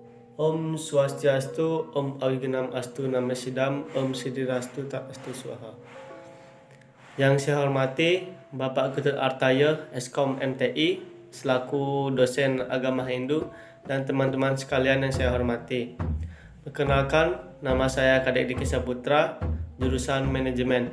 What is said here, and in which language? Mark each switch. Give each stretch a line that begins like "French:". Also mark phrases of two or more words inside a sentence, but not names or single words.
Sanskrit: Om Swastiastu, Om Awigenam Astu Namo Sidam, Om Siddhirastu Tak Astu Swaha.
Indonesian: Yang saya hormati Bapak Ketut Artaya, Eskom MTI, selaku dosen agama Hindu, dan teman-teman sekalian yang saya hormati. Perkenalkan, nama saya Kadek Diki Saputra, jurusan manajemen.